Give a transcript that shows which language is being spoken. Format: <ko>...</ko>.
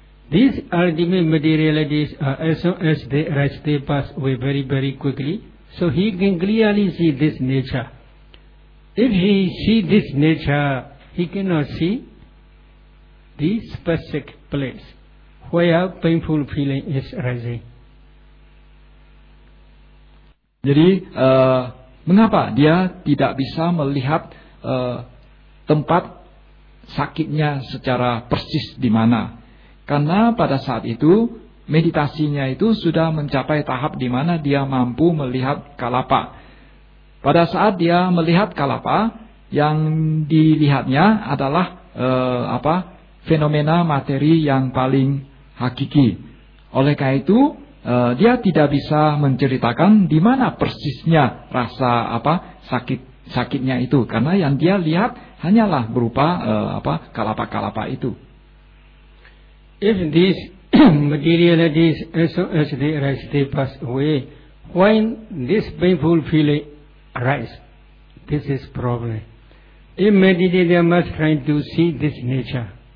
<en>These ultimate materialities, as soon as they arise, they pass away very, very quickly. So he can clearly see this nature. If he see this nature, he cannot see the specific place where painful feeling is arising.</en> <id>Jadi, mengapa dia tidak bisa melihat tempat sakitnya secara persis di mana? Karena pada saat itu meditasinya itu sudah mencapai tahap di mana dia mampu melihat kalapa. Pada saat dia melihat kalapa, yang dilihatnya adalah fenomena materi yang paling hakiki. Oleh karena itu dia tidak bisa menceritakan di mana persisnya rasa sakitnya itu, karena yang dia lihat hanyalah berupa kalapa-kalapa itu.</id> <en>If these materialities as soon as they arise, they pass away, when this painful feeling arise, this is problem. In meditation, they must try to see this nature.</en>